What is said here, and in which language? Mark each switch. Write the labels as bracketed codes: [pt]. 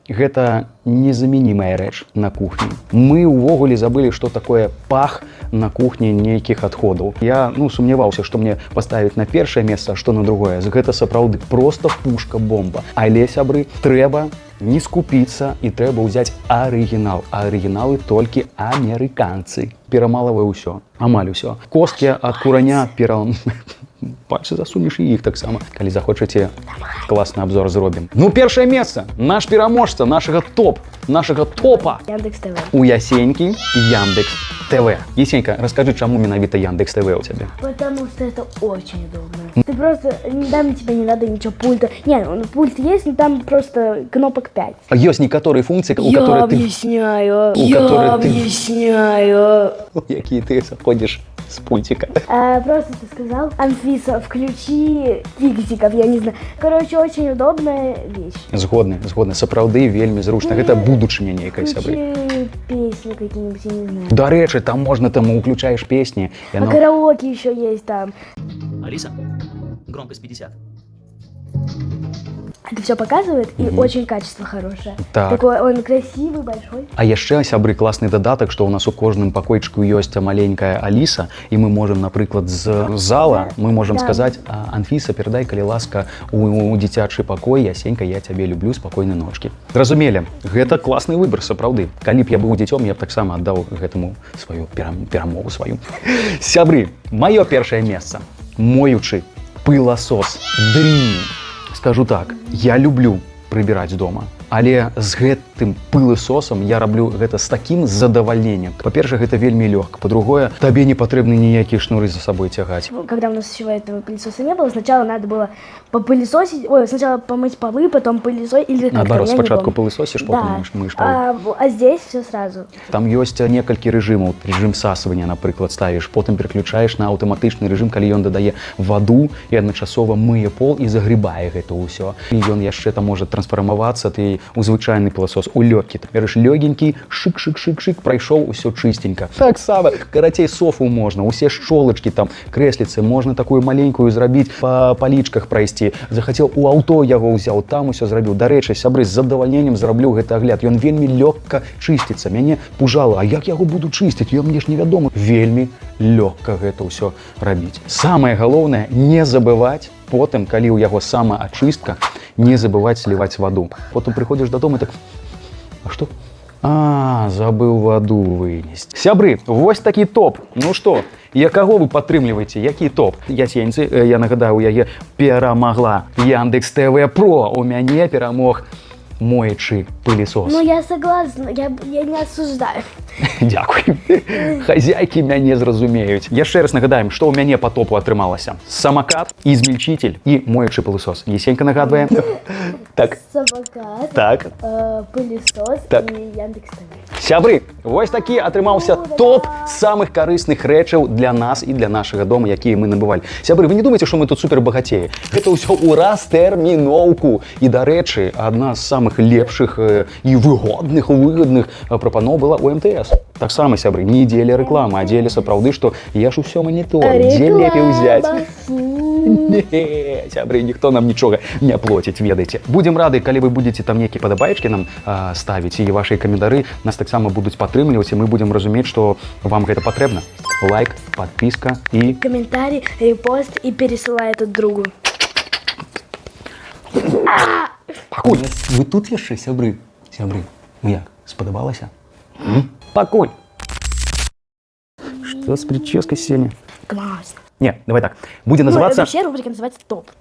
[be] Гэта незаменимая рэч на кухні. Мы увогуле забыли, [ru] что такое [be] пах на кухні нейкіх адходаў. Я сумняваўся, што мне паставіць на першае месца, а што на другое. Гэта сапраўды просто пушка-бомба. Але, сябры, трэба не скупіцца і трэба ўзяць арыгінал. А арыгіналы толькі амерыканцы. Перамалавае ўсё, амаль усё. Косткі ад кураня пальцы засунеш і іх таксама. Калі захочаце, класны абзор зробім. Першае месца. Наш пераможца, нашага топа. Яндекс ТВ. У Ясенькі Яндекс ТВ. [ru] Ясенька, расскажи, чему [be] менавіта [ru] Яндекс ТВ у тебя? Потому что это очень удобно. Ты просто, там тебе не надо ничего пульта. Пульт есть, но там просто кнопок 5. Есть некоторые функции, у которых ты... Я объясняю. Какие ты заходишь с пультика. Просто ты сказал, Анфиса, включи фиксиков, я не знаю. Короче, очень удобная вещь. [be] Згодны. Сапраўды вельмі зручна. Гэта будучыня нейкай, сябры. [ru] Включи песни какие-нибудь, я не знаю. [be] Дарэчы, там [ru] можно, [be] уключаешь песни. [ru] А караоке еще есть там. Алиса, громкость 50. Это все показывает, и очень качество хорошее. Так. Такой он красивый, большой. [be] А яшчэ, сябры, класны дадатак, што ў нас у кожным пакойчыку ёсць маленькая Аліса, і [ru] мы можем, [be] напрыклад, з зала мы можем сказаць: Анфіса, перадай, калі ласка, у дзіцячы пакой, Ясенька, я цябе люблю, спакойнай ночкі. Зразумелі, гэта класны выбар, сапраўды. Калі б я быў дзіцём, я б таксама аддаў гэтаму сваю перамогу сваю. Сябры, маё першае месца. Моючы пыласос Dream. Скажу так, я люблю прыбіраць дома, але з гэтым пыласосам я раблю гэта з такім задавальненнем. Па-першае, гэта вельмі лёгка. Па-другое, табе не патрэбны ніякія шнуры [ru] за собой [be] тягаць. [ru] Когда у нас еще этого пылесоса не было, сначала надо было попылесосить, сначала помыть полы, потом пылесосить или как-то. Наоборот, спочатку пылесосишь, потом мыешь полы. А здесь все сразу. [be] Там ёсць некалькі рэжымаў. Рэжым всасывання, напрыклад, ставіш, потым пераключаеш на аўтаматычны рэжым, калі ён дадае ваду і адначасова мые пол і загрыбае гэта ўсё. І ён яшчэ там можа трансфармавацца, ты у звычайны пыласос, у лёгкі. Ты береш лёгенькі, шык, прайшоў, усё чыстенька. Так сама, карацей, софу можна, усе шчолачкі, там, крэсліцы, можна такую маленькую зрабіць, па палічках прайсці. Захацеў, у аўто яго ўзяў, там усё зрабіў. Дарэчы, сябры, з задавальненнем зраблю гэты агляд. Ён вельмі лёгка чысціцца. Мяне пужала, а як яго буду чысціць? Мне ж невядома. Вельмі лёгка гэта ўсё рабіць. Самае галоўнае, не забываць потым, калі ў яго самаачыстка, не забываць сліваць ваду. Потым прыходзіш дадому і так: а што? Забыў ваду вынесці. Сябры, вось такі топ. Ну што, якаго вы падтрымліваеце? Які топ? Ясеньцы, я нагадаю, у яе перамагла Яндекс ТВ Про. У мяне перамог моючы пылесос. [ru] Я согласна, я не осуждаю. [uk] Дякую. [be] Хазяйкі мяне зразумеюць. Яшчэ раз нагадаем, што ў мяне па топу атрымалася. Самокат, измельчитель і моючы пылесос. Ясенька нагадвае. Так. Самокат, так. пылесос так. і Яндекс ТВ. Сябры, вось такі атрымаўся топ самых карысных рэчаў для нас і для нашага дома, якія мы набывалі. Сябры, вы не думаеце, што мы тут супербагацеі? Гэта ўсё ў растэрміноўку. І, дарэчы, адна з самых лепшых і выгодных прапаноў была у МТС. Таксама, сябры, не дзеля рэкламы, а дзеля сапраўды, што я ж усё манітору, дзе лепей узяць. Не, сябры, ніхто нам нічога не плоціць, ведаеце. Будзем рады, калі вы будзеце там нейкія падабаечкі нам ставіць, і вашыя каментары нас таксама будуць падтрымліваць, і мы будзем разумець, што вам гэта патрэбна. [ru] Лайк, подписка і... Комментарий, репост и пересылай это другу. [be] Пакуль, вы тут яшчэ, сябры? Сябры, ну як, спадабалася? Пакуль! [ru] Что с прической сегодня? Классно. Не, давай так, будет называться... Вообще рубрика называется «Топ».